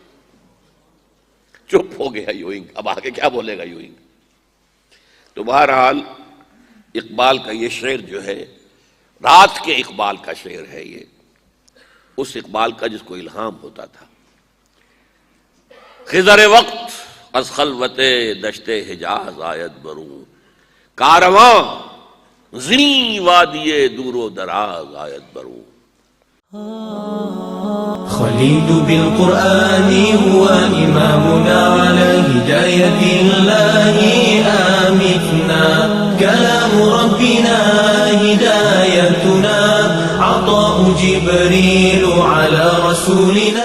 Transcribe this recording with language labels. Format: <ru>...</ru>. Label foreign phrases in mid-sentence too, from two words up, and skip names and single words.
<ur>چپ ہو گیا یوئنگ. اب آگے کیا بولے گا یوئنگ؟ تو بہرحال اقبال کا یہ شعر جو ہے رات کے اقبال کا شعر ہے، یہ اس اقبال کا جس کو الہام ہوتا تھا.</ur> <fa>خضر وقت از خلوت دشت حجاز آید بروں، کارواں زنی وادی دور و دراز آید بروں.</fa> <ar>خليل بالقرآن هو إمامنا على هداية الله آمتنا، كلام ربنا هدايتنا، عطاء جبريل على رسول</ar>